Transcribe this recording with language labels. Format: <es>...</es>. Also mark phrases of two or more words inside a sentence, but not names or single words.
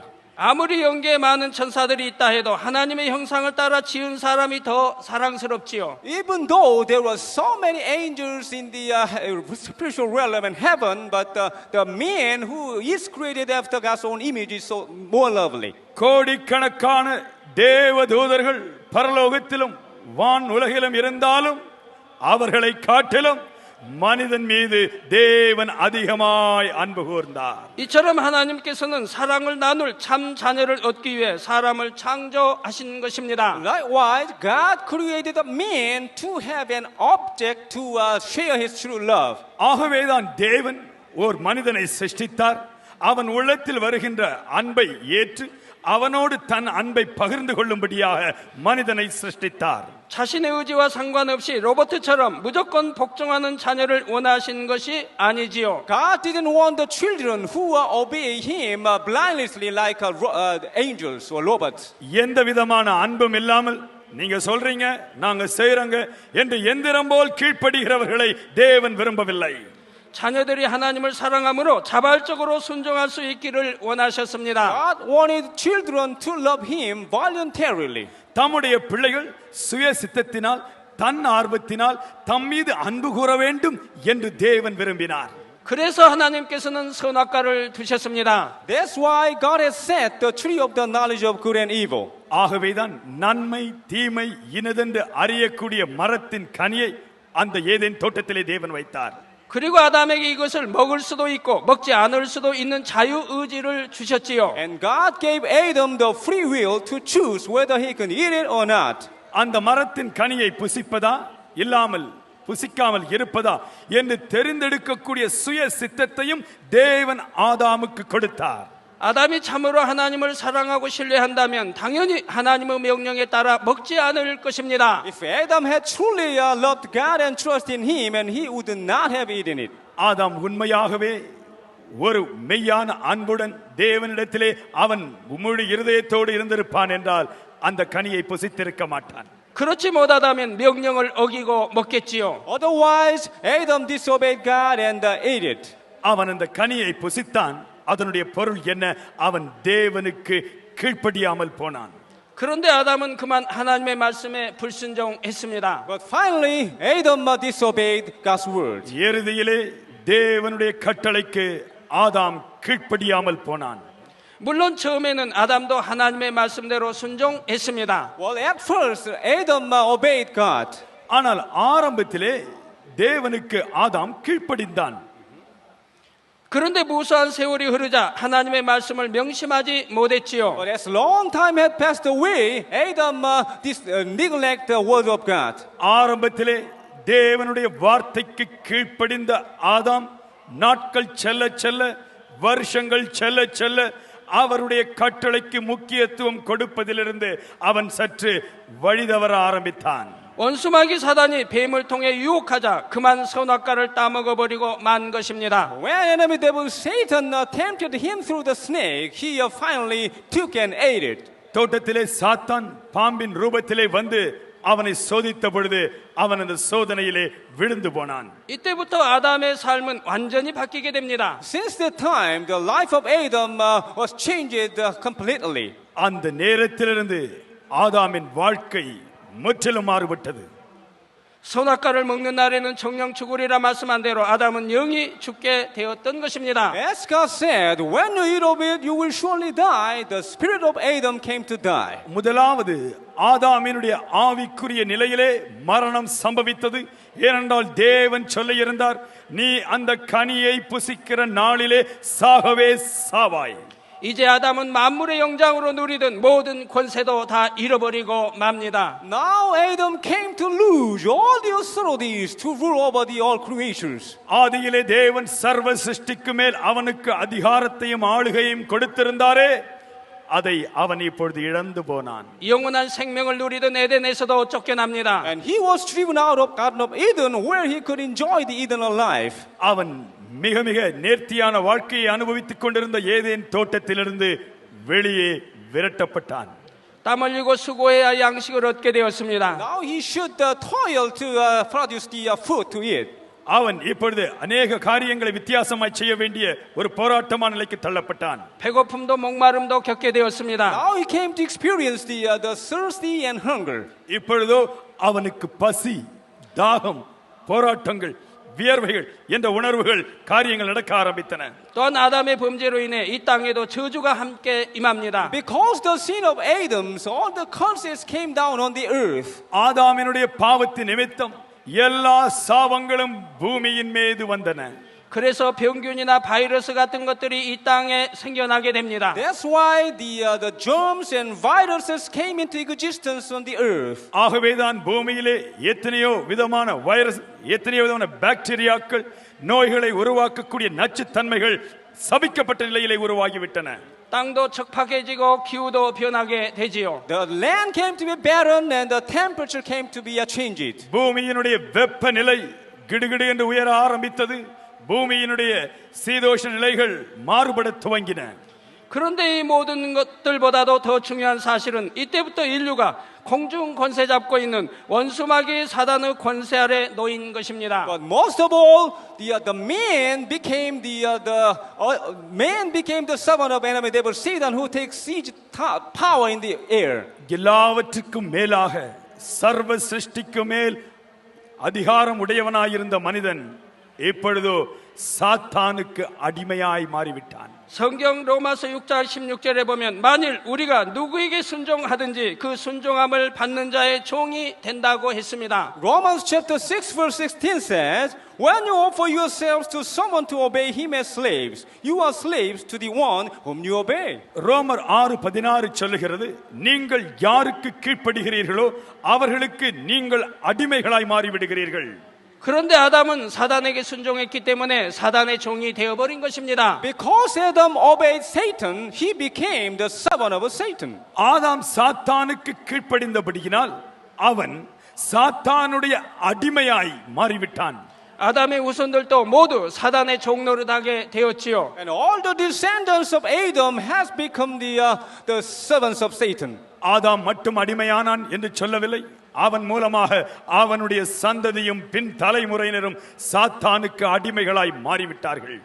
<ko>아무리 영계에 많은 천사들이 있다 해도 하나님의 형상을 따라 지은 사람이 더 사랑스럽지요.</ko> <en>Even though there were so many angels in the spiritual realm in heaven, but the man who is created after God's own image is so more lovely.</en> <ta>கோடிக்கணக்கான தேவதூதர்கள் பரலோகத்திலும் வான் உலகிலும் இருந்தாலும் அவர்களை காட்டிலும் மனிதன் மீது தேவன் அதிகமாய் அன்பு கூர்ந்தார்.</ta> <ko>이처럼 하나님께서는 사랑을 나눌 참 자녀를 얻기 위해 사람을 창조하신 것입니다.</ko> <en>Likewise, God created a man to have an object to share his true love.</en> <ta>ஆகவேதான் தேவன் ஓர் மனிதனை சிருஷ்டித்தார். அவன் உள்ளத்தில் வருகின்ற அன்பை ஏற்று அவனோடு தன் அன்பை பகிர்ந்து கொள்ளும்படியாக மனிதனை சிருஷ்டித்தார்.</ta> <ko>자신의 의지와 상관없이 로버트처럼 무조건 복종하는 자녀를 원하신 것이 아니지요.</ko> <en>God didn't want the children who obey Him blindly like angels or robots.</en> <ta>எந்த விதமான அன்பும் இல்லாமல் நீங்க சொல்றீங்க நாங்க செய்றோங்க என்று எந்திரம் போல் கீழ்ப்படுகிறவர்களை தேவன் விரும்பவில்லை.</ta> <ko>자녀들이 하나님을 사랑함으로 자발적으로 순종할 수 있기를 원하셨습니다.</ko> <en>God wanted children to love Him voluntarily.</en> <ta>தம்முடைய பிள்ளைகள் சுய சித்தத்தினால் தன் ஆர்வத்தினால் தம் மீது அன்பு கூற வேண்டும் என்று தேவன் விரும்பினார்.</ta> <ko>그래서 하나님께서는 선악과를 두셨습니다.</ko> <en>That's why God has set the tree of the knowledge of good and evil.</en> <ta>ஆகவேதான் நன்மை தீமை இனதென்று அறியக்கூடிய மரத்தின் கனியை அந்த ஏதேன் தோட்டத்திலே தேவன் வைத்தார்.</ta> <ko>그리고 아담에게 이것을 먹을 수도 있고 먹지 않을 수도 있는 자유 의지를 주셨지요.</ko> <en>And God gave Adam the free will to choose whether he can eat it or not.</en> <ta>அந்த மரத்தின் கனியை புசிப்பதா இல்லாமல் புசிக்காமல் இருப்பதா என்று தெரிந்தெடுக்கக்கூடிய சுய சித்தத்தையும் தேவன் ஆதாமுக்கு கொடுத்தார்.</ta> <ko>아담이 참으로 하나님을 사랑하고 신뢰한다면 당연히 하나님의 명령에 따라 먹지 않을 것입니다.</ko> <en>If Adam had truly loved God and trusted in Him, and he would not have eaten it.</en> <ta>ஆதாம் உண்மையாகவே ஒரு மெய்யான அன்புடன் தேவனிடத்திலே அவன் முழு இருதயத்தோடு இருந்திருப்பான் என்றால் அந்த கனியை புசித்திருக்க மாட்டான்.</ta> <ko>그렇지 못하다면 명령을 어기고 먹겠지요.</ko> <en>Otherwise, Adam disobeyed God and ate it.</en> <ta>அவன் அந்த கனியை புசித்தான். அதனுடைய பொருள் என்ன? அவன் தேவனுக்கு கீழ்ப்படியாமல் போனான்.</ta> <ko>그런데 아담은 그만 하나님의 말씀에 불순종했습니다.</ko> <en>But finally, Adam disobeyed God's word.</en> <ta>இறுதியிலே தேவனுடைய கட்டளைக்கு ஆதாம் கீழ்ப்படியாமல் போனான்.</ta> <ko>물론 처음에는 아담도 하나님의 말씀대로 순종했습니다.</ko> <en>Well, at first, Adam obeyed God.</en> <ta>ஆனால் ஆரம்பத்திலே தேவனுக்கு ஆதாம் கீழ்ப்படிந்தான்.</ta> <ko>그런데 무수한 세월이 흐르자 하나님의 말씀을 명심하지 못했지요.</ko> <en>But as long time had passed away, Adam neglected the word of God.</en> <ta>ஆரம்பத்திலே தேவனுடைய வார்த்தைக்கு கீழ்ப்படிந்த ஆதாம் நாட்கள் செல்ல செல்ல வருஷங்கள் செல்ல செல்ல அவருடைய கட்டளைக்கு முக்கியத்துவம் கொடுப்பதிலிருந்து அவன் சற்று வழிதவற ஆரம்பித்தான்.</ta> <ko>원수마귀 사단이 뱀을 통해 유혹하자 그만 선악과를 따먹어 버리고 만 것입니다.</ko> <en>When enemy devil Satan tempted him through the snake, he finally took and ate it.</en> <ta>தோட்டத்திலே சாத்தான் பாம்பின் ரூபத்திலே வந்து அவனை சோதித்த பொழுது அவன் அந்த சோதனையிலே விழுந்து போனான்.</ta> <ko>이때부터 아담의 삶은 완전히 바뀌게 됩니다.</ko> <en>Since that time, the life of Adam was changed completely.</en> <ta>அந்த நேரத்திலிருந்து ஆதாமின் வாழ்க்கை முற்றிலும் மாறுபட்டது.</ta> <ko>선악과를 먹는 날에는 정령 죽으리라 말씀한 대로 아담은 영이 죽게 되었던 것입니다.</ko> <en>As God said, when you eat of it, you will surely die. The spirit of Adam came to die.</en> <ta>முதலாவது ஆதாமினுடைய ஆவிக்குரிய நிலையிலே மரணம் சம்பவித்தது. ஏனென்றால் தேவன் சொல்லியிருந்தார், நீ அந்த கனியை புசிக்கிற நாளிலே சாகவே சாவாய்.</ta> <ko>이제 아담은 만물의 영장으로 누리던 모든 권세도 다 잃어버리고 맙니다.</ko> <en>Now Adam came to lose all the authorities to rule over the all creatures.</en> <ta>ஆதியிலே தேவன் சர்வ சிருஷ்டிக்கு மேல் அவனுக்கு அதிகாரத்தையும் ஆளுகையும் கொடுத்திருந்தாரே, அதை அவன் இப்பொழுது இழந்து போனான்.</ta> <ko>영원한 생명을 누리던 에덴에서도 쫓겨납니다.</ko> <en>And he was driven out of Garden of Eden, where he could enjoy the eternal life.</en> <ta>அவன் மிக மிக நேர்த்தியான வாழ்க்கையை அனுபவித்துக் கொண்டிருந்த ஏதேன் தோட்டத்திலிருந்து வெளியே விரட்டப்பட்டான்.</ta> <ko>땀 흘리고 수고해야 양식을 얻게 되었습니다.</ko> <en>Now he should toil to produce the food to eat.</en> <ta>அவன் இப்பொழுது அநேக காரியங்களை வித்தியாசமாய் செய்ய வேண்டிய ஒரு போராட்டமான நிலைக்கு தள்ளப்பட்டான்.</ta> <ko>배고픔도 목마름도 겪게 되었습니다.</ko> <en>Now he came to experience the thirsty and hunger.</en> <ta>இப்பொழுதோ அவனுக்கு பசி, தாகம், போராட்டங்கள், வியர்வைகள் என்ற உணர்வுகள் காரியங்கள் நடக்க ஆரம்பித்தன.</ta> <ko>또한 아담의 범죄로 인해 이 땅에도 저주가 함께 임합니다.</ko> <en>Because the sin of Adam, all the curses came down on the earth.</en> <ta>ஆதாமினுடைய பாவத்தின் நிமித்தம் எல்லா சாபங்களும் பூமியின் மீது வந்தன.</ta> <ko>그래서 병균이나 바이러스 같은 것들이 이 땅에 생겨나게 됩니다.</ko> <en>That's why the germs and viruses came into existence on the earth.</en> <ta>ஆகவேதான் பூமியிலே எத்தனையோ விதமான வைரஸ், எத்தனையோ விதமான பாக்டீரியாக்கள், நோய்களை உருவாக்கக்கூடிய நச்சுத்தன்மைகள் சபிக்கப்பட்ட நிலையிலே உருவாகிவிட்டன.</ta> <ko>땅도 척박해지고 기후도 변하게 되지요.</ko> <en>The land came to be barren and the temperature came to be changed.</en> <ta>பூமியினுடைய வெப்பநிலை கிடுகிடு என்று உயர ஆரம்பித்தது. பூமியினுடைய சீதோஷ நிலைகள் மாறுபட துவங்கின.</ta> <ko>그런데 이 모든 것들보다도 더 중요한 사실은 이때부터 인류가 공중 권세 잡고 있는 원수마귀 사단의 권세 아래 놓인 것입니다.</ko> <en>But most of all, the man became the servant of enemy devil Satan, who takes siege power in the air.</en> <ta>எல்லாவற்றுக்கும் மேலாக சர்வ சிருஷ்டிக்கு மேல் அதிகாரம் உடையவனாயிருந்த மனிதன் இப்பொழுதோ சாத்தானுக்கு அடிமையாய் மாறிவிட்டான்.</ta> <ko>성경 로마서 6장 16절에 보면 만일 우리가 누구에게 순종하든지 그 순종함을 받는 자의 종이 된다고 했습니다.</ko> <en>Romans chapter 6 verse 16 says, when you offer yourselves to someone to obey him as slaves, you are slaves to the one whom you obey.</en> <ta>ரோமர் 6:16 சொல்லுகிறது, நீங்கள் யாருக்கு கீழ்ப்படுகிறீர்களோ அவர்களுக்கு நீங்கள் அடிமைகளாய் மாறிவிடுகிறீர்கள்.</ta> <ko>그런데 아담은 사단에게 순종했기 때문에 사단의 종이 되어버린 것입니다.</ko> <en>Because Adam obeyed Satan, he became the servant of Satan.</en> <ta>ஆதாம் சாத்தானுக்கு கீழ்ப்படிந்தபடியினால் அவன் சாத்தானுடைய அடிமையாய் மாறிவிட்டான்.</ta> <ko>아담의 후손들도 모두 사단의 종노릇하게 되었지요.</ko> <en>And all the descendants of Adam has become the servants of Satan.</en> <ta>ஆதாம் மட்டும் அடிமையானான் என்று சொல்லவில்லை. அவன் மூலமாக அவனுடைய சந்ததியும் பின் தலைமுறையினரும் சாத்தானுக்கு அடிமைகளாய் மாறிவிட்டார்கள்.</ta>